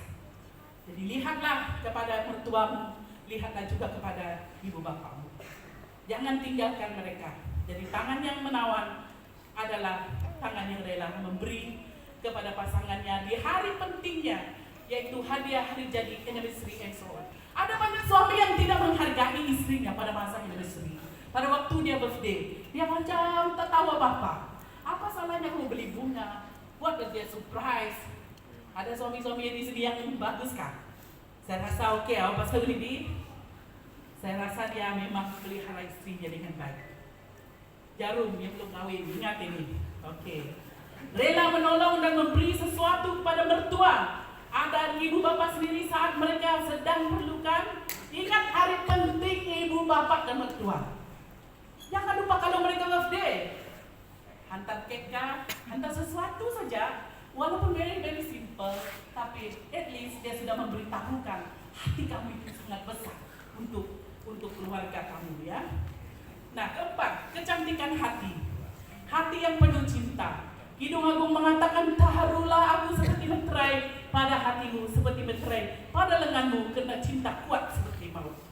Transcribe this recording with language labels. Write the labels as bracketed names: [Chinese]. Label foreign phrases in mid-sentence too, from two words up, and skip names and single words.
[Malay] Jadi lihatlah kepada mertuamu, lihatlah juga kepada ibu bapakmu. Jangan tinggalkan mereka. Jadi tangan yang menawan adalah tangan yang rela memberi kepada pasangannya di hari pentingnya, yaitu hadiah hari jadi [English] anniversary and so on. [Malay] Ada banyak suami yang tidak menghargai istrinya pada masa anniversary. Pada waktu dia birthday, dia macam tak tahu apa-apa. Apa salahnya kamu beli bunga? Buat dia surprise. Ada suami-suami di sini yang bagus kan? Saya rasa oke, Pastor Libby. Saya rasa dia memang pelihara istrinya dengan baik. Jarum yang belum kawin, ingat ini. Oke. Rela menolong dan memberi sesuatu kepada mertua. Ada ibu bapak sendiri saat mereka sedang perlukan. Ingat hari penting ibu bapak dan mertua. Jangan lupa kalau mereka birthday, hantar kek, hantar sesuatu saja. Walaupun [English] very simple, [Malay] tapi [English] at least [Malay] dia sudah memberitahukan hati kamu itu sangat besar untuk keluarga kamu ya. Nah, keempat, kecantikan hati. Hati yang penuh cinta. Kidung Agung mengatakan, taharulah aku seperti meterai pada hatimu, seperti meterai pada lenganmu, karena cinta kuat seperti maut.